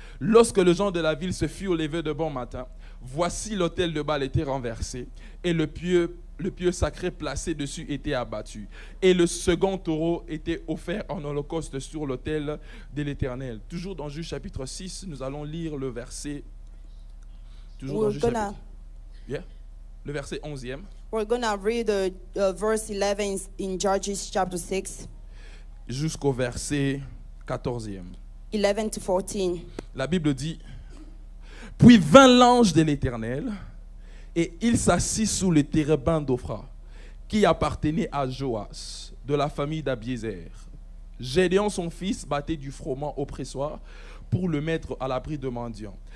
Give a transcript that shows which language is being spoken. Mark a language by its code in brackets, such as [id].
[fr] Lorsque les gens de la ville se furent levés de bon matin, voici l'autel de Baal était renversé et le pieu sacré placé dessus était abattu. Et le second taureau était offert en holocauste sur l'autel de l'Éternel. Toujours dans Juge chapitre 6, nous allons lire le verset. Toujours dans Juge chapitre. [en] Yeah. [fr] Le verset 11e. [en] we're going to read verse 11 in Judges chapter 6, [fr] Jusqu'au verset 14e. [en] 11 to 14. [fr] La Bible dit, puis vint l'ange de l'Éternel et il s'assit sous le térébin d'Ophra qui appartenait à Joas de la famille d'Abiézer. Gédéon son fils battait du froment au pressoir pour le mettre à l'abri de mendiants.